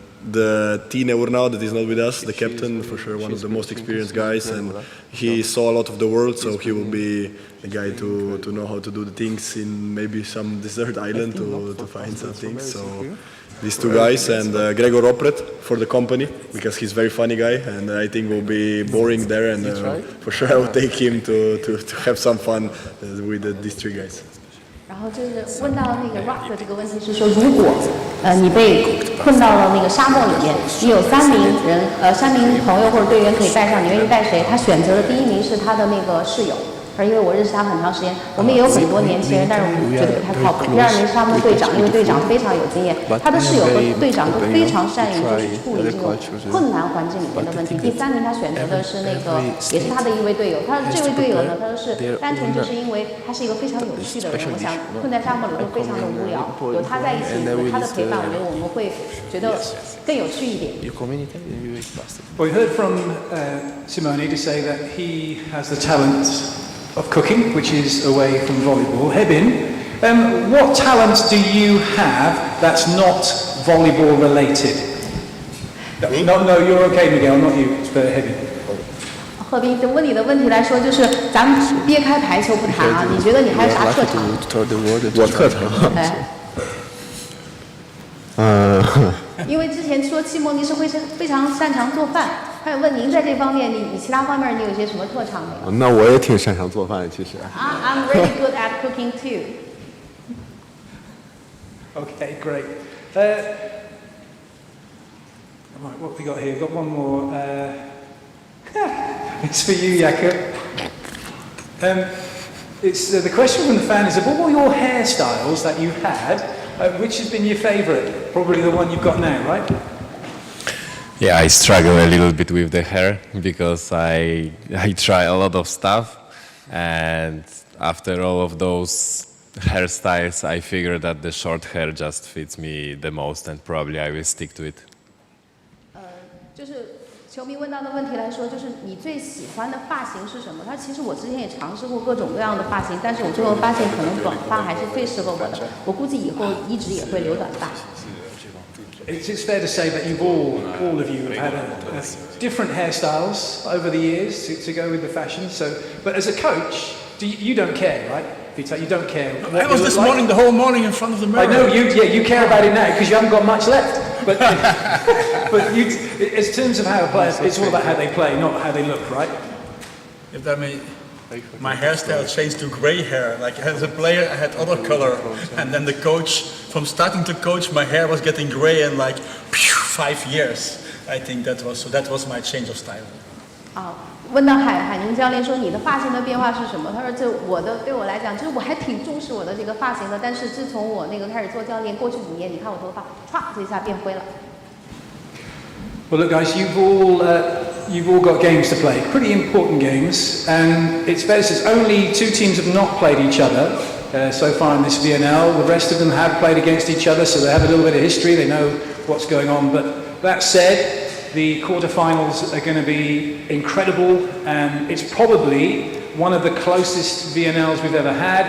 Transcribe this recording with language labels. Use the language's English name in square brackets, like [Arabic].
[English] The Tine Urnau that is not with us, the captain, for sure one of the most experienced guys, and he saw a lot of the world, so he will be the guy to know how to do the things in maybe some desert island to find some things. So these 2 guys, and Gregor Opret for the company, because he's a very funny guy, and I think will be boring there, and for sure I will take him to have some fun with these 3 guys. [Chinese] 然后就是问到那个 Rock 的这个问题是说，如果你被困到了那个沙漠里面，你有3名朋友或者队员可以带上，你愿意带谁？他选择的第1名是他的那个室友。而因为我认识他很长时间，我们也有很多年轻人，但是我们觉得不太靠谱。第2名是他们的队长，因为队长非常有经验，他的室友和队长都非常善于就是处理这种困难环境里面的问题。第3名他选择的是那个也是他的一位队友，他这位队友呢，他是单纯就是因为他是一个非常有趣的人，我想困在沙漠里会非常的无聊，有他在一起，有他的陪伴，我觉得我们会觉得更有趣一点。 [English] We heard from Simone to say that he has the talent of cooking, which is away from volleyball. Hebin, what talent do you have that's not volleyball related? No, you're okay, Miguel, not you. It's for Hebin. [Chinese] 贺斌，就问你的问题来说，就是咱们撇开排球不谈啊，你觉得你还有啥特长？我特长。因为之前说西蒙尼是非常擅长做饭，他有问您在这方面，你其他方面你有些什么特长没有？那我也挺擅长做饭，其实。 [English] I'm really good at cooking too. Okay, great. Right, what have we got here? We've got one more. It's for you, Jakob. It's the question from the fan is: of all your hairstyles that you've had, which has been your favourite? Probably the one you've got now, right? Yeah, I struggle a little bit with the hair because I try a lot of stuff, and after all of those hairstyles, I figure that the short hair just fits me the most, and probably I will stick to it. [Chinese] 就是球迷问到的问题来说，就是你最喜欢的发型是什么？他其实我之前也尝试过各种各样的发型，但是我最后发现可能短发还是最适合我的。我估计以后一直也会留短发。 [English] It's fair to say that all of you have had different hairstyles over the years to go with the fashion. So, but as a coach, you don't care, right? You don't care. I was this morning, the whole morning in front of the mirror. I know you care about it now because you haven't got much left. But in terms of how a player, it's all about how they play, not how they look, right? If that may. my hairstyle changed to gray hair. Like as a player, I had other color, and then the coach, from starting to coach, my hair was getting gray in like 5 years. I think that was my change of style. [Chinese] 问到海宁教练说你的发型的变化是什么？他说对我来讲，就是我还挺重视我的这个发型的，但是自从我那个开始做教练，过去5年，你看我头发唰就一下变灰了。 [English] Well, look, guys, you've all got games to play, pretty important games, and it's fair to say only 2 teams have not played each other so far in this VNL. The rest of them have played against each other, so they have a little bit of history. They know what's going on. But that said, the quarterfinals are going to be incredible, and it's probably one of the closest VNLs we've ever had.